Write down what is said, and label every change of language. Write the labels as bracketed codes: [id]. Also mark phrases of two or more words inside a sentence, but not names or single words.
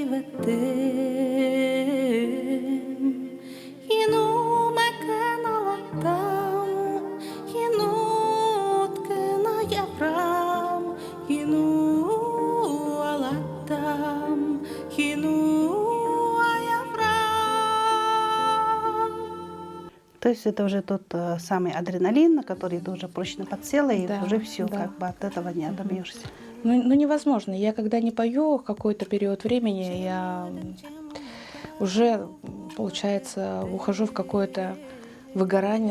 [ru] bivetem Hinu me këna latam Hinu t'këna javram Hinu alatam Hinu ajavram. То есть это уже тот самый адреналин, на который ты уже прочно подсела, и Да, уже все, да. как бы от этого не отобьешься. Ну, невозможно. Я когда не пою какой-то период времени, я уже, получается, ухожу в какое-то выгорание.